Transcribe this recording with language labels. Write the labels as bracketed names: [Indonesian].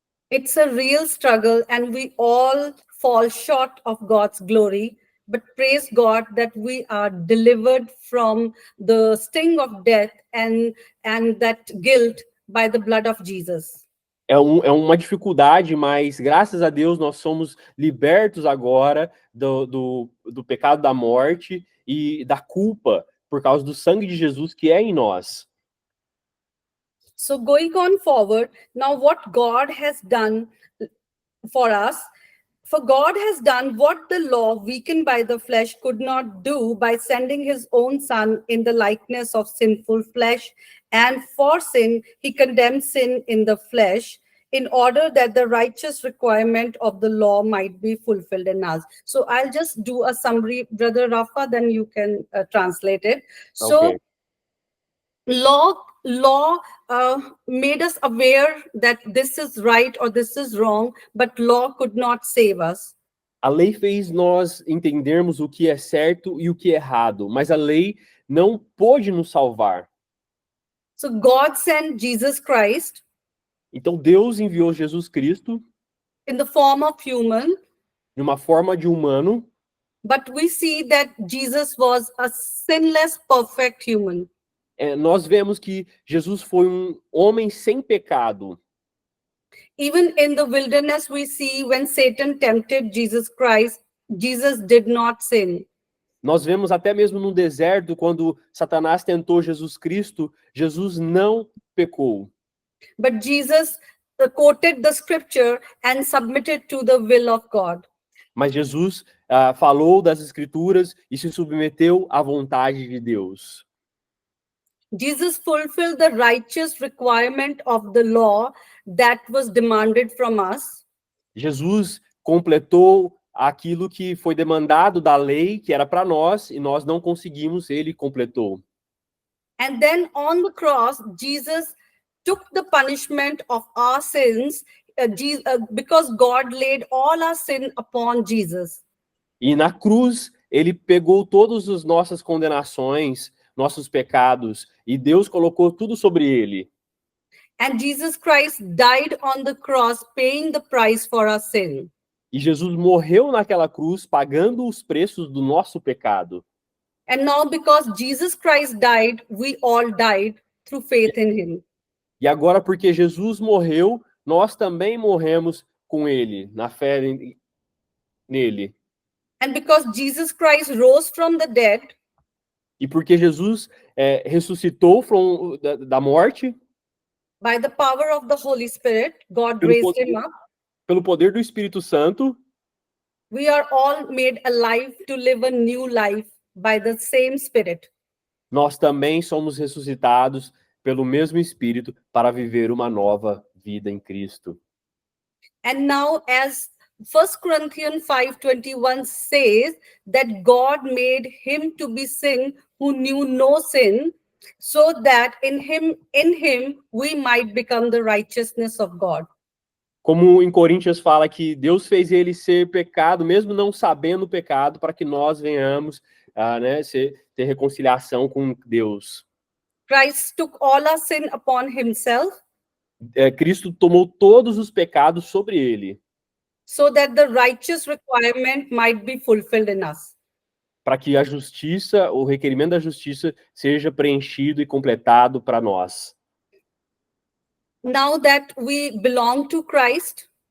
[English] It's a real struggle, and we all fall short of God's glory. But praise God that we are delivered from the sting of death and that guilt by the blood of Jesus. [Portuguese] É uma dificuldade, mas graças a Deus nós somos libertos agora do pecado da morte e da culpa por causa do sangue de Jesus que é em nós. [English] So going on forward, now what God has done for us, for God has done what the law, weakened by the flesh, could not do by sending his own Son in the likeness of sinful flesh. And for sin, he condemned sin in the flesh, in order that the righteous requirement of the law might be fulfilled in us. So I'll just do a summary, Brother Rafa, then you can translate it. So Okay. law made us aware that this is right or this is wrong, but law could not save us. [Portuguese] A lei fez nós entendermos o que é certo e o que é errado, mas a lei não pôde nos salvar. [English] So God sent Jesus Christ [Portuguese] Então Deus enviou Jesus Cristo [English] in the form of human, [Portuguese] de uma forma de humano, [English] but we see that Jesus was a sinless, perfect human. [Portuguese] nós vemos que Jesus foi um homem sem pecado. [English] Even in the wilderness, we see when Satan tempted Jesus Christ, Jesus did not sin. [Portuguese] Nós vemos até mesmo no deserto, quando Satanás tentou Jesus Cristo, Jesus não pecou. [English] But Jesus quoted the scripture and submitted to the will of God. [Portuguese] Mas Jesus falou das Escrituras e se submeteu à vontade de Deus. [English] Jesus fulfilled the righteous requirement of the law that was demanded from us. [Portuguese] Jesus completou aquilo que foi demandado da lei, que era para nós, e nós não conseguimos, ele completou. [English] And then on the cross, Jesus took the punishment of our sins because God laid all our sin upon Jesus. [Portuguese] E na cruz, ele pegou todas as nossas condenações, nossos pecados, e Deus colocou tudo sobre ele. [English] And Jesus Christ died on the cross, paying the price for our sin. [Portuguese] E Jesus morreu naquela cruz, pagando os preços do nosso pecado. [English] And now, because Jesus Christ died, we all died through faith in him. [Portuguese] E agora, porque Jesus morreu, nós também morremos com ele, na fé nele. [English] And because Jesus Christ rose from the dead, [Portuguese] E porque Jesus ressuscitou da morte, [English] by the power of the Holy Spirit, God raised him up. [Portuguese] Pelo poder do Espírito Santo, [English] we are all made alive to live a new life by the same Spirit. [Portuguese] Nós também somos ressuscitados pelo mesmo Espírito para viver uma nova vida em Cristo. [English] And now, as 1 Corinthians 5:21 says, that God made him to be sin who knew no sin, so that in him we might become the righteousness of God. [Portuguese] Como em Coríntios fala que Deus fez ele ser pecado, mesmo não sabendo o pecado, para que nós venhamos ter reconciliação com Deus. [English] Christ took all our sin upon himself. [Portuguese] Cristo tomou todos os pecados sobre ele. [English] So that the righteous requirement might be fulfilled in us. [Portuguese] Para que a justiça, o requerimento da justiça, seja preenchido e completado para nós. [English] Now that we belong to Christ,